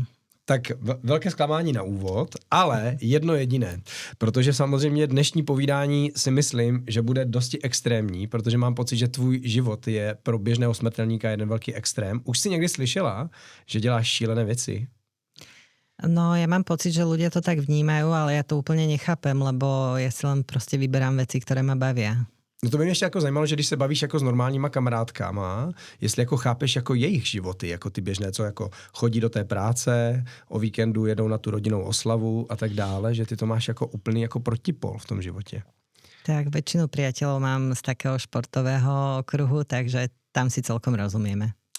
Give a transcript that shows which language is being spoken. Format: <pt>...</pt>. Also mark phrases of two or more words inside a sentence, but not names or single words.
<cs>Tak velké zklamání na úvod, ale jedno jediné, protože samozřejmě dnešní povídání si myslím, že bude dosti extrémní, protože mám pocit, že tvůj život je pro běžného smrtelníka jeden velký extrém. Už si někdy slyšela, že děláš šílené věci?</cs> <sk>No ja mám pocit, že ľudia to tak vnímajú, ale ja to úplne nechápem, lebo ja si len proste vyberám veci, ktoré ma bavia.</sk> <cs>No to by mě ještě jako zajímalo, že když se bavíš jako s normálníma kamarádkama, jestli jako chápeš jako jejich životy, jako ty běžné, co jako chodí do té práce, o víkendu jedou na tu rodinnou oslavu a tak dále, že ty to máš jako úplný jako protipol v tom životě.</cs> <sk>Tak väčšinu priateľov mám z takého športového okruhu, takže tam si celkom rozumieme.</sk>